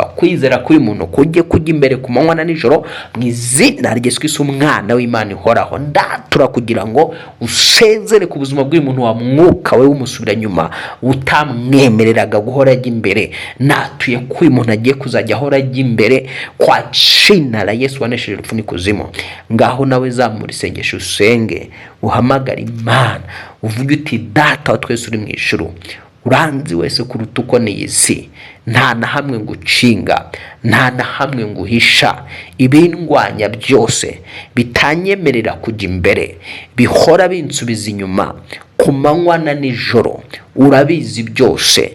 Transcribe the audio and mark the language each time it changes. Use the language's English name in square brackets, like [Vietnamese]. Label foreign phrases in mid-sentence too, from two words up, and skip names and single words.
[Kinyarwanda] Kwizera kuri muntu kujye kujya imbere ku manywa na nijoro mu izina rya Yesu Kristo umwana w'Imana ihoraho. Ndatura kugira ngo usezere ku buzima bw'uyu muntu wa mwuka we w'umusubira nyuma utamwemereraga guhora ajya imbere. Natuye ko uyu muntu agiye kuzajya ahora ajya imbere [Swahili] kwa China la [Kinyarwanda] Yesu wanesheje urupfu n'ikuzimu. Ngaho nawe zamura isengesho usenge, uhamagara Imana, uvuge uti Data wa twese uri mu ijuru, uranzi wese kuruta uko ni isi, nta na hamwe ngucinga, nta na hamwe nguhisha. Ibindwanya byose bitanyemerera kujya imbere, bihora binsubiza inyuma ku manywa na nijoro, urabizi byose.